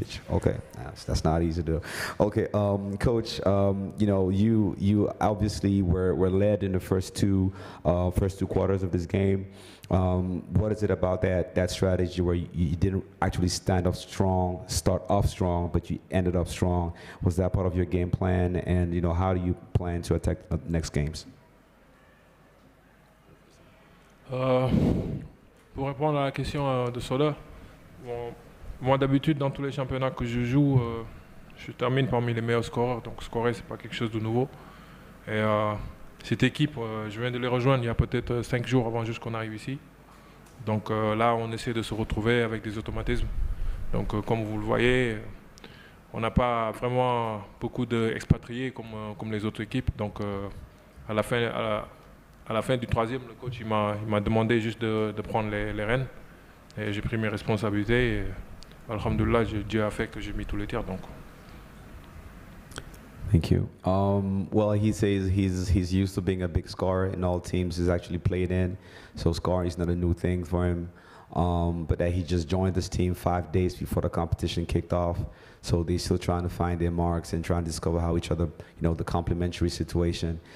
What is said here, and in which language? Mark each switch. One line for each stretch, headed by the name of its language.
English: Okay, that's not easy to do. Okay, Coach, you obviously were led in the first two quarters of this game. What is it about that strategy where you didn't actually start off strong, but you ended up strong? Was that part of your game plan? And how do you plan to attack the next games?
French: Pour répondre à la question de Soda, moi d'habitude dans tous les championnats que je joue, je termine parmi les meilleurs scoreurs, donc scorer c'est pas quelque chose de nouveau. Et cette équipe, je viens de les rejoindre il y a peut-être 5 jours avant juste qu'on arrive ici. Donc là on essaie de se retrouver avec des automatismes. Donc comme vous le voyez, on n'a pas vraiment beaucoup d'expatriés comme les autres équipes. Donc à la fin du troisième, le coach il m'a demandé juste de prendre les rênes. Et j'ai pris mes responsabilités. Et, alhamdoulilah, Dieu a fait que j'ai mis tous les tirs. Donc.
English: Thank you. Well, he says he's used to being a big scorer in all teams he's actually played in, so scoring is not a new thing for him. But that he just joined this team 5 days before the competition kicked off, so they're still trying to find their marks and trying to discover how each other, the complementary situation.